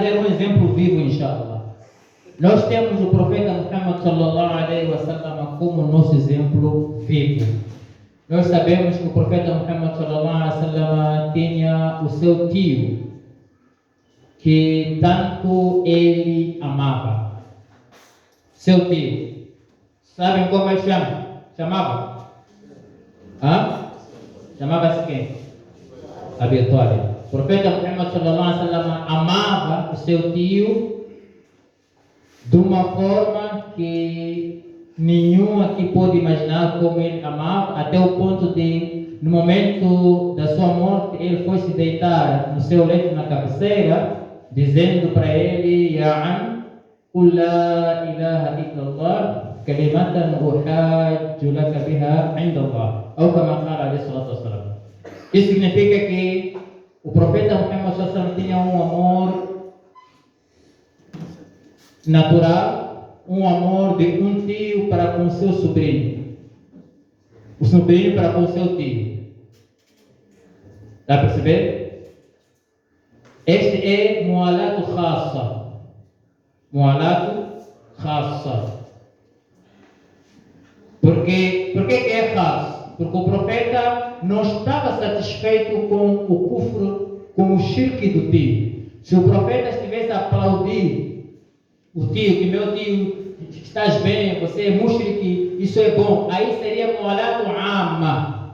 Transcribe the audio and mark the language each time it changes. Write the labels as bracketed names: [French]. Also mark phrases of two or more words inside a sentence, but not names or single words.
[Portuguese] trazer um exemplo vivo, inshallah. Nós temos o profeta Muhammad [Arabic] صلى الله عليه وسلم [Portuguese] como nosso exemplo vivo. Nós sabemos que o profeta Muhammad [Arabic] صلى الله عليه وسلم [Portuguese] tinha o seu tio, que tanto ele amava. Seu tio. Sabem como ele chamava? Chamava-se quem? Abi Talib. O profeta Muhammad [Arabic] صلى الله عليه وسلم [Portuguese] amava o seu tio de uma forma que nenhum aqui pode imaginar como ele amava, até o ponto de, no momento da sua morte, ele foi se deitar no seu leito na cabeceira, dizendo para ele: [Arabic] يا عم، قل لا إله إلا الله، كلمة أحاج لك بها عند الله. Ou كما قال عليه الصلاة والسلام. [Portuguese] Isso significa que o profeta Muhammad [Arabic] صلى الله عليه وسلم [Portuguese] tinha um amor natural, um amor de um tio para com seu sobrinho, o sobrinho para com seu tio. Dá para perceber? Este é [Arabic] موالاة خاصة. موالاة خاصة. [Portuguese] Por que é khassa? Porque o profeta não estava satisfeito com o kufr, com o shirk do tio. Se o profeta estivesse a aplaudir o tio, que meu tio, estás bem, você é mushrik, isso é bom, aí seria [Arabic] موالاة عامة.